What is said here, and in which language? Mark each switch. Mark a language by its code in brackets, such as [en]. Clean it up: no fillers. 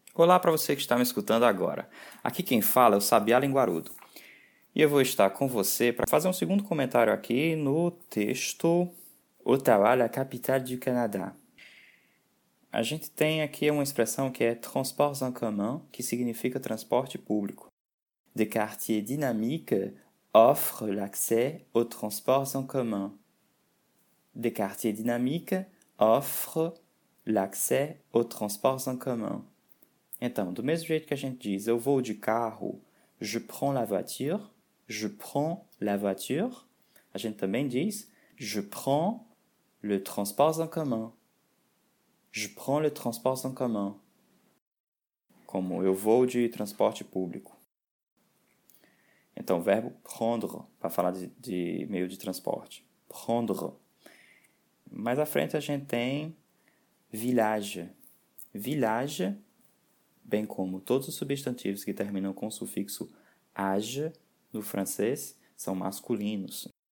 [pt] Olá para você que está me escutando agora. Aqui quem fala é o Sabiá Linguarudo. E eu vou estar com você para fazer um segundo comentário aqui no texto [fr] Ottawa, la capitale du Canada. [pt] A gente tem aqui uma expressão que é transports en commun, que significa transporte público. [fr] De quartier dynamique offre l'accès aux transports en commun. De quartier dynamique offre l'accès aux transports en commun. [pt] Então, do mesmo jeito que a gente diz, eu vou de carro, [fr] je prends la voiture, je prends la voiture, [pt] a gente também diz, [fr] je prends le transport en commun. Je prends le transport en commun. [pt] Como eu vou de transporte público. Então, o verbo prendre, para falar de meio de transporte. Prendre. Mais à frente a gente tem village. Village. Bem como todos os substantivos que terminam com o sufixo -age no francês são masculinos.